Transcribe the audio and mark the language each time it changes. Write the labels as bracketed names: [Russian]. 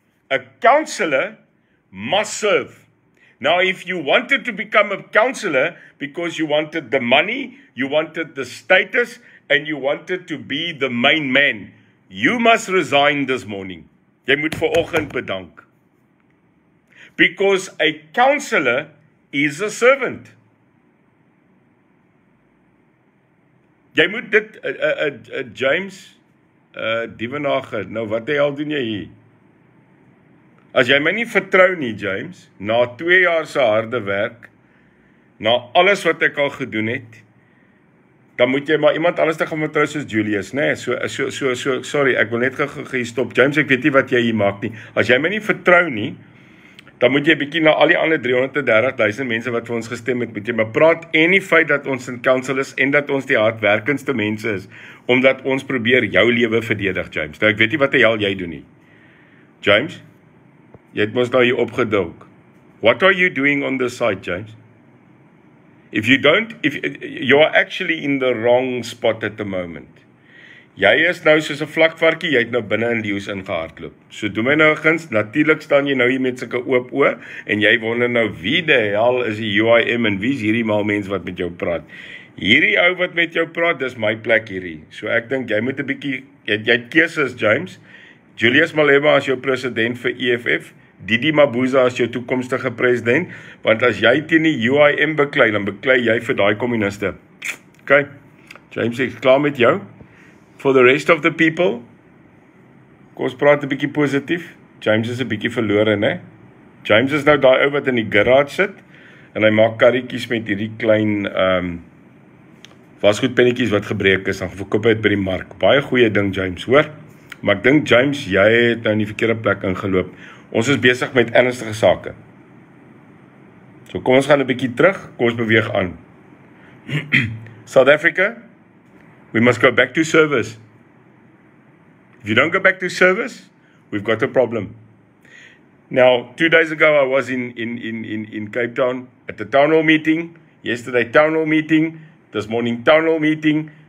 [English] A councillor must serve. Now, if you wanted to become a councillor because you wanted the money, you wanted the status, and you wanted to be the main man, you must resign this morning. [Afrikaans] Jy moet vanoggend bedank. [English] Because a councillor is a servant. [Afrikaans] Jy moet dit, James, Dievenage, nou wat die hel doen jy hier? As jy my nie vertrou nie, James, na 2 jaar se harde werk, na alles wat ek al gedoen het, dan moet jy maar iemand anders te gaan vertrou soos Julius, né? Sorry, ek wil net gestop. James, ek weet nie wat jy hier maak nie. As jy my nie vertrou nie, dan moet jy bietjie na al die ander 330,000 mense wat vir ons gestem het, moet jy maar praat en die feit dat ons in council is en dat ons die hardwerkendste mense is, omdat ons probeer jou lewe verdedig, James. Nou, ek weet nie wat die hel jy doen nie. James, jy het ons nou hier opgedulk. [English] What are you doing on this side, James? If you are actually in the wrong spot at the moment. [Afrikaans] Jy is nou soos 'n vlakvarkie, jy het nou binne in leeu's ingehardloop. So doen my nou 'n guns, natuurlik staan jy nou hier met sulke oop oë en jy wonder nou wie die hel is die UIM en wie is hierdie mal mens wat met jou praat. Hierdie ou wat met jou praat, dis my plek hierdie. So ek dink jy moet 'n bietjie jy het keuses, James. Julius Malema as jou president vir EFF, Didi Mabuza as jou toekomstige president, want as jy teen die UIM beklei, dan beklei jy vir daai kommuniste. Okay, James, ek is klaar met jou. [English] For the rest of the people, [Afrikaans] kom ons praat 'n bietjie positief. James is 'n bietjie verlore, né? James is nou daai ou wat in die garage sit en hy maak karretjies met hierdie klein wasgoedpennetjies wat gebreek is en verkoop dit by die mark. Baie goeie ding, James, hoor. Maar ek dink James, jy het nou in die verkeerde plek ingeloop. Ons is besig met ernstige sake. So kom ons gaan 'n bietjie terug, kom ons beweeg aan. [English] South Africa, we must go back to service. If you don't go back to service, we've got a problem. Now, 2 days ago, I was in Cape Town at the town hall meeting. Yesterday, town hall meeting. This morning, town hall meeting.